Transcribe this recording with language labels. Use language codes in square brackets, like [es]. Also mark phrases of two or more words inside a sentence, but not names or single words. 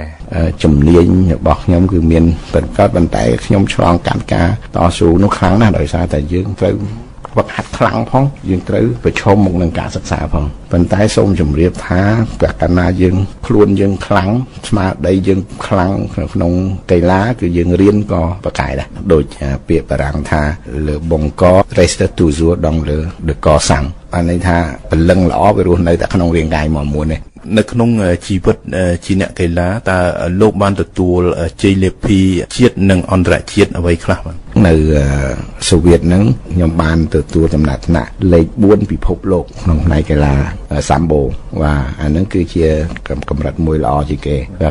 [km] ជំនាញរបស់ខ្ញុំគឺមានប៉ុន្តែខ្ញុំឆ្លងកាត់ការតស៊ូនោះខ្លាំងណាស់ដោយសារតែយើងត្រូវវឹកហាត់ខ្លាំងផងយើងត្រូវប្រឈមមុខនឹងការសិក្សាផងប៉ុន្តែសូមជម្រាបថាប្រកាសណាយើងខ្លួនយើងខ្លាំងស្មារតីយើងខ្លាំងក្នុងកីឡាគឺយើងរៀនក៏ប្រកែកដែរដូចពាក្យបារាំងថា [fr] le bon corps reste toujours dans le corps sain [km] បានន័យថាពលឹងល្អវារស់នៅតែក្នុងរាងកាយមកមួយនេះ នៅក្នុងជីវិតជាអ្នកកីឡាតើលោកបានទទួលជ័យលាភីជាតិនិងអន្តរជាតិអ្វីខ្លះបាទ នៅសូវៀតហ្នឹងខ្ញុំបានទទួលចំណាត់ថ្នាក់លេខ4ពិភពលោកក្នុងផ្នែកកីឡាសាំបូបាទអាហ្នឹងគឺជាកម្រិតមួយល្អជាងគេហើយ